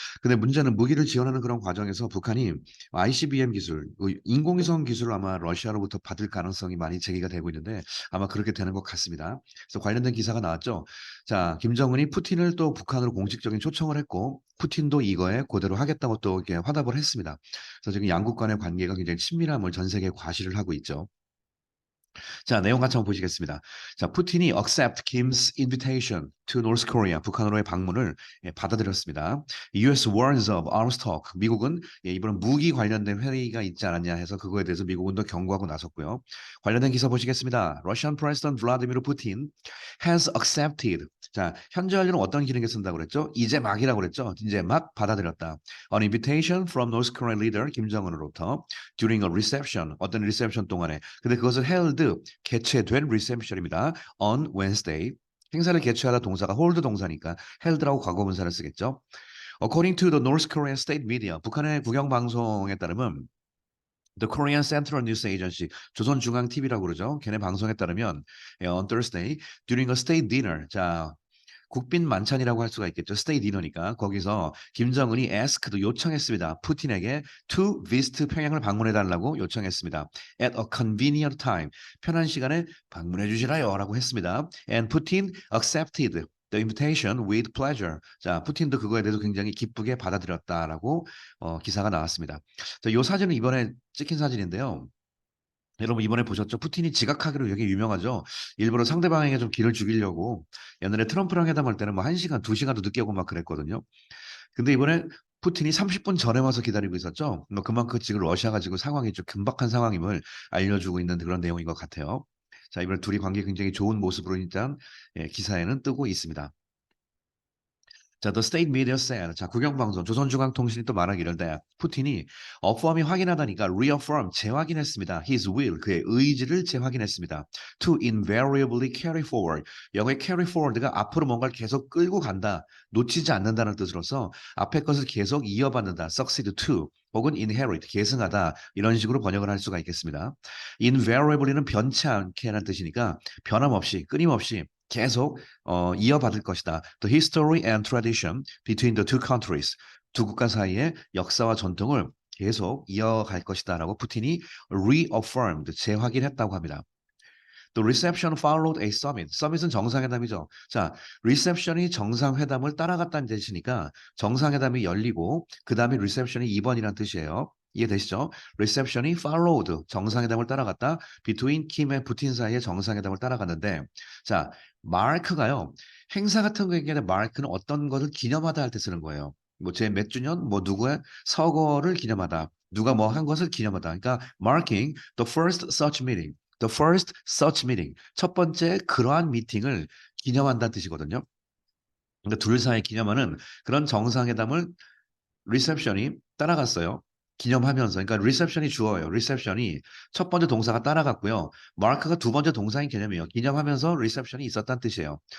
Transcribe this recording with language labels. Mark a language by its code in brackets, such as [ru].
[ko] 근데 문제는 무기를 지원하는 그런 과정에서 북한이 ICBM 기술, 인공위성 기술을 아마 러시아로부터 받을 가능성이 많이 제기가 되고 있는데 아마 그렇게 되는 것 같습니다. 그래서 관련된 기사가 나왔죠. 자, 김정은이 푸틴을 또 북한으로 공식적인 초청을 했고 푸틴도 이거에 그대로 하겠다고 또 이렇게 화답을 했습니다. 그래서 지금 양국 간의 관계가 굉장히 친밀함을 전 세계에 과시를 하고 있죠. 자, 내용 같이 한번 보시겠습니다. 자, 푸틴이 [en] accept Kim's invitation to North Korea, [ko] 북한으로의 방문을 받아들였습니다. [en] US warns of arms talk. [ko] 미국은 이번은 무기 관련된 회의가 있지 않았냐 해서 그거에 대해서 미국은 더 경고하고 나섰고요. 관련된 기사 보시겠습니다. [en] Russian President Vladimir Putin has accepted. [ko] 자, 현재 완료는 어떤 기능에 쓴다고 그랬죠? 이제 막이라고 그랬죠? 이제 막 받아들였다. [en] An invitation from North Korean leader [ko] 김정은으로부터 [en] during a reception, [ko] 어떤 리셉션 동안에. 근데 그것을 held, 개최된 reception입니다. [en] On Wednesday. [ko] 행사를 개최하다 동사가 hold 동사니까 held라고 과거분사를 쓰겠죠. [en] According to the North Korean state media, [ko] 북한의 국영방송에 따르면 [en] The Korean Central News Agency, [ko] 조선중앙 TV라고 그러죠. 걔네 방송에 따르면 [en] on Thursday during a state dinner, [ko] 자 국빈 만찬이라고 할 수가 있겠죠. 스테이 디너니까 거기서 김정은이 asked 요청했습니다. 푸틴에게 [en] to visit [ko] 평양을 방문해 달라고 요청했습니다. [en] At a convenient time [ko] 편한 시간에 방문해 주시라요라고 했습니다. [en] And Putin accepted the invitation with pleasure. [ko] 자, 푸틴도 그거에 대해서 굉장히 기쁘게 받아들였다라고 기사가 나왔습니다. 자, 요 사진은 이번에 찍힌 사진인데요. 여러분 이번에 보셨죠? 푸틴이 지각하기로 되게 유명하죠. 일부러 상대방에게 좀 기를 죽이려고 옛날에 트럼프랑 회담할 때는 뭐 1시간, 2시간도 늦게 오고 막 그랬거든요. 근데 이번에 푸틴이 30분 전에 와서 기다리고 있었죠. 뭐 그만큼 지금 러시아가 지금 상황이 좀 긴박한 상황임을 알려주고 있는 그런 내용인 것 같아요. 자, 이번에 둘이 관계 굉장히 좋은 모습으로 일단 기사에는 뜨고 있습니다. [en] 자, The State Media said. [ko] 자, 국영방송, 조선중앙통신이 또 말하기를 푸틴이 affirm이 확인하다니까 reaffirm, 재확인했습니다. [en] His will, [ko] 그의 의지를 재확인했습니다. [en] To invariably carry forward. [ko] 영어의 carry forward가 앞으로 뭔가를 계속 끌고 간다, 놓치지 않는다는 뜻으로서 앞에 것을 계속 이어받는다, [en] succeed to. [ko] 혹은 inherit, 계승하다 이런 식으로 번역을 할 수가 있겠습니다. invariably는 변치 않게라는 뜻이니까 변함없이 끊임없이 계속 이어받을 것이다. [en] The history and tradition between the two countries. [ko] 두 국가 사이의 역사와 전통을 계속 이어갈 것이다라고 푸틴이 reaffirmed, 재확인했다고 합니다. [en] The reception followed a summit. [ko] summit은 정상회담이죠. 자, reception이 정상회담을 따라갔다는 뜻이니까 정상회담이 열리고 그 다음에 reception이 2번이라는 뜻이에요. 이해되시죠? reception이 followed, 정상회담을 따라갔다. [en] between Kim and [ko] 푸틴 사이의 정상회담을 따라갔는데 자, mark가요. 행사 같은 거에 mark는 어떤 것을 기념하다 할 때 쓰는 거예요. 뭐 제 몇 주년, 뭐 누구의 서거를 기념하다. 누가 뭐 한 것을 기념하다. [en] 그러니까 marking the first such meeting. The first such meeting. [ko] 첫 번째 그러한 미팅을 기념한다는 뜻이거든요. 그러니까 둘 사이 기념하는 그런 정상회담을 리셉션이 따라갔어요. 기념하면서. 그러니까 리셉션이 주어예요. 리셉션이 첫 번째 동사가 따라갔고요. 마크가 두 번째 동사인 개념이에요. 기념하면서 리셉션이 있었다는 뜻이에요.